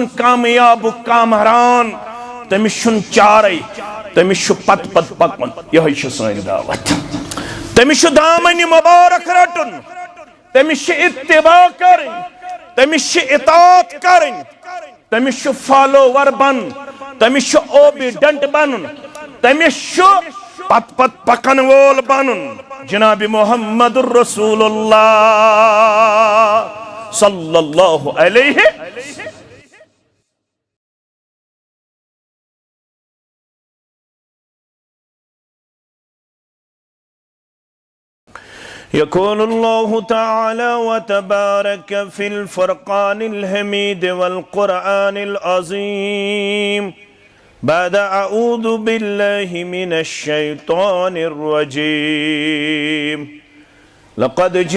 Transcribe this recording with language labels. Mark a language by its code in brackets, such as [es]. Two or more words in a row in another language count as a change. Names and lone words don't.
[ks] कामयाब कामरान तमिस छुन चारै तमिस छु पत पत पकन यही छु सानी दावत तमिस छु दामन मुबारक रटन तमिस छु इत्तिबा करन तमिस छु इताअत करन तमिस छु फॉलोवर बन तमिस छु ओबीडेंट बनन तमिस छु पत पत पकन वोल बनन जनाब मुहम्मदुर रसूलुल्लाह [ar] صلى الله عليه يقول الله تعالى و تبارك في الفرقان الحميد و القرآن العظيم بعد أعوذ بالله من الشيطان الرجيم لقد